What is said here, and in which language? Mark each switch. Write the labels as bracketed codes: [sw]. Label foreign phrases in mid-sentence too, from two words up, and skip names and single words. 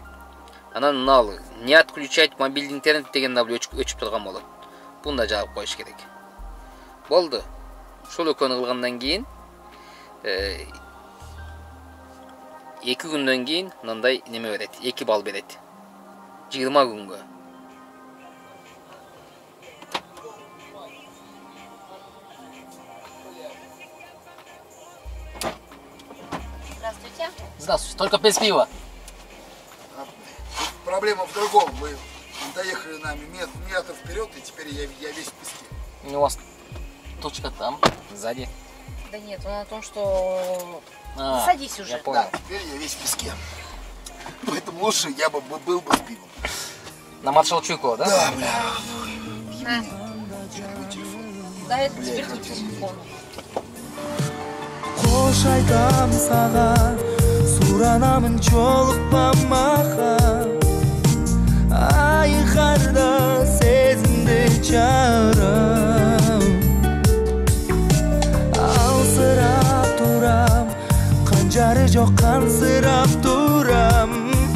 [ky] Анан мына [ru] не отключать мобильный интернет [ky] дегенди өчүп турган болот. Буну да жаап коюш керек. Болду. Ушул экөөнү кылгандан кийин 2 күндөн кийин мындай неме берет. 2 балл берет. 20 күнгө. [ru] Здравствуйте. Здравствуйте. Только без пива. Проблема в другом. Вы доехали нами метр вперед, и теперь я весь в песке. У вас точка там, сзади. Да нет, он о том, что... Садись уже. Я понял. Да, теперь я весь в песке. Поэтому лучше я бы был бы с пивом. На маршал Чуйкова, да? Да, бля. На. Телефон. Да, это теперь твой телефон. [ky] Кош айтам сага, суранамын жолукпа мага. Айкарда сезимди жарам. Алсырап турам, канжары жок кансырап турам.